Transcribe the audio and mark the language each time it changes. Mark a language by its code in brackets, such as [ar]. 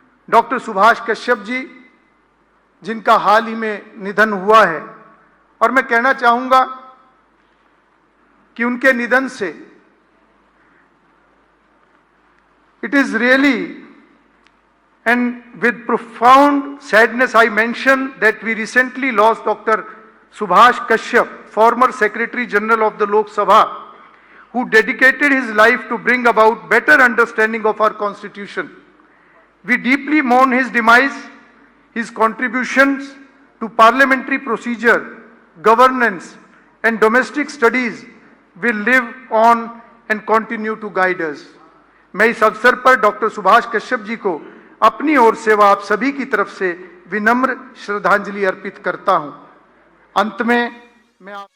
[hi] Doctor Subhash Kashyap ji, जिनका हाल ही में निधन हुआ है, और मैं कहना चाहूंगा कि उनके निधन से [en] it is really, and with profound sadness I mention that we recently lost Dr. Subhash Kashyap, former Secretary General of the Lok Sabha, who dedicated his life to bring about better understanding of our Constitution. We deeply mourn his demise. His contributions to parliamentary procedure, governance and domestic studies will live on and continue to guide us. [hi] मैं इस अवसर पर doctor Subhash Kashyap ji को अपनी ओर से व आप सभी की तरफ से विनम्र श्रद्धांजलि अर्पित करता हूं। अंत में मैं